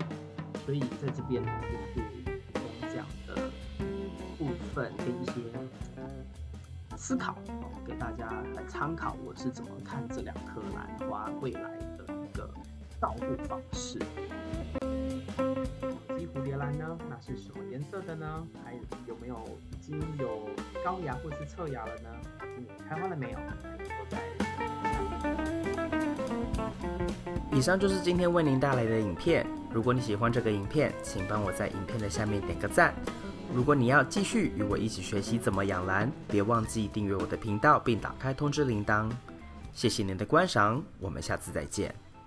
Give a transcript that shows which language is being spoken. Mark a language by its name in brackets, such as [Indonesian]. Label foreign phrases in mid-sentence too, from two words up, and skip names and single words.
[Chinese] 所以在這邊呢，就是提供這樣的部分跟一些思考給大家來參考，我是怎麼看這2顆蘭花未來的一個照顧方式。姬蝴蝶蘭呢，那是什麼顏色的呢？還有沒有已經有高芽或是側芽了呢？開花了沒有？都在。以上就是今天為您帶來的影片。如果你喜歡這個影片，請幫我在影片的下面點個讚。如果你要繼續與我一起學習怎麼養蘭，別忘記訂閱我的頻道並打開通知鈴鐺。謝謝您的觀賞，我們下次再見。